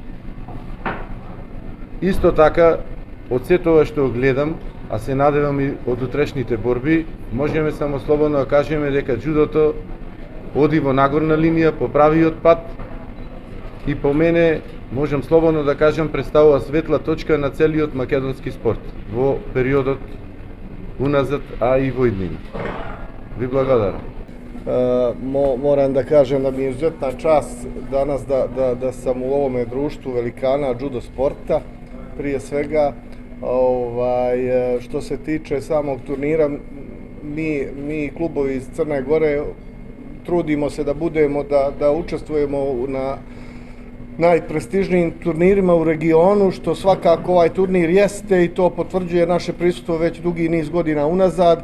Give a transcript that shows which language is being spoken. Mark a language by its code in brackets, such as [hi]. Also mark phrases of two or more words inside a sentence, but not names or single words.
[mk] Исто така, од се тоа што гледам, а се надевам и од утрешните борби, можеме само слободно да кажеме дека джудото оди во нагорна линија, по правиот пат, и по мене, можам слободно да кажам, представува светла точка на целиот македонски спорт во периодот уназад, а и во иднина. Ви благодарам. [sr] Moram da kažem da mi je izuzetna čast danas da sam u ovome društvu velikana judo sporta, prije svega. Što se tiče samog turnira, mi klubovi iz Crne Gore trudimo se da budemo, da učestvujemo na najprestižnijim turnirima u regionu, što svakako ovaj turnir jeste i to potvrđuje naše prisustvo već dugi niz godina unazad.